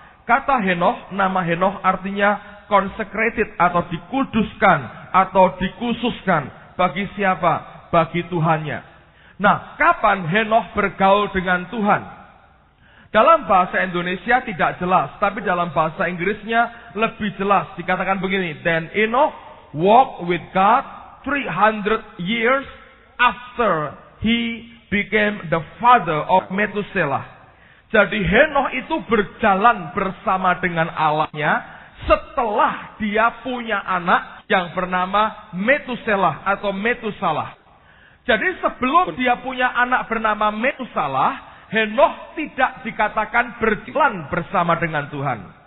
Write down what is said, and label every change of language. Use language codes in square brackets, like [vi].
[id] Kata Henokh, nama Henokh artinya consecrated atau dikuduskan atau dikhususkan. Bagi siapa? Bagi Tuhannya. Nah, kapan Henokh bergaul dengan Tuhan? Dalam bahasa Indonesia tidak jelas, tapi dalam bahasa Inggrisnya lebih jelas. Dikatakan begini, [en] then Enoch walked with God 300 years after he became the father of Methuselah. [id] Jadi Henokh itu berjalan bersama dengan Allahnya setelah dia punya anak yang bernama Methuselah atau Metusalah. Jadi sebelum dia punya anak bernama Metusalah, Henokh tidak dikatakan berjalan bersama dengan Tuhan.